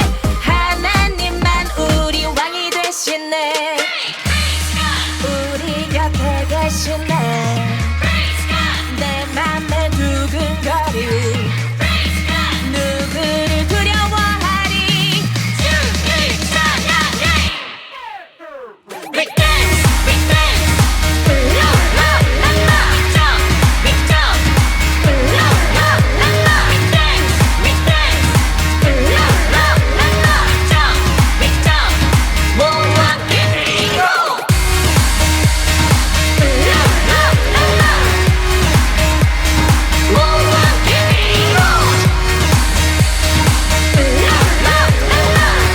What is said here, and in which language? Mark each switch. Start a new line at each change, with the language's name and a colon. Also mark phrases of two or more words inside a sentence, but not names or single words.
Korean: 하나님만 우리 왕이 되시네. 우리 곁에 계시네. 내 맘에 두근거리. 누구를 두려워하리. 주를 찬양해.
English: We dance, we dance. La la la la. Jump, we jump. La la la la. We dance, we dance. La la la la. Jump, we jump.
Korean: 모아 뛰고. La la la la. 모아 뛰고. La la la la.